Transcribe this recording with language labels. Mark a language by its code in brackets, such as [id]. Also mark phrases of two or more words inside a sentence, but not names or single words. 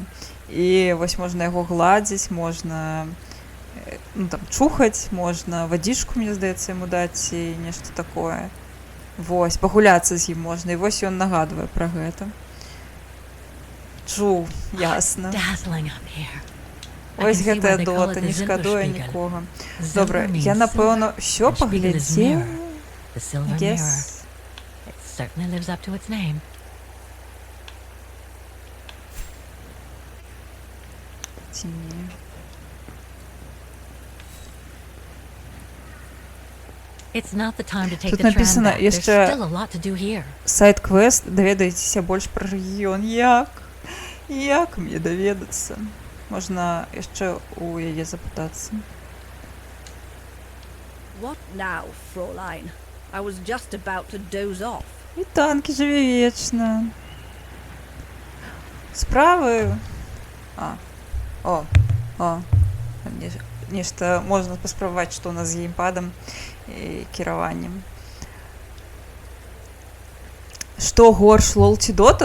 [be] І вось можна яго гладзіць, можна там чухаць, можна вадзічку, мне здаецца, яму даць і нешта такое. Вось, пагуляцца з ім можна, і вось ён нагадвае пра гэта. Чу, ясна. Ось гэтая дота, не шкадуе нікога. Добра, я, напэўна, ўсё паглядзеў. [en] Yes. Certainly lives up to its name. It's not the time to take [be] Тут [en] the tram [ru] написано [en] back. There's [be] яшчэ [en] still a lot to do here. [be] сайт-квест, даведайцеся больш пра рэгіён. Як мне даведацца? Можна яшчэ у яе запытацца. [en] What now, Fräulein? I was just about to doze off. [be] І танкі жыве вечна. Справы... Нешта можна паспрабаваць, што ў нас з геймпадам і кіраваннем. Што горш, лол ці дота?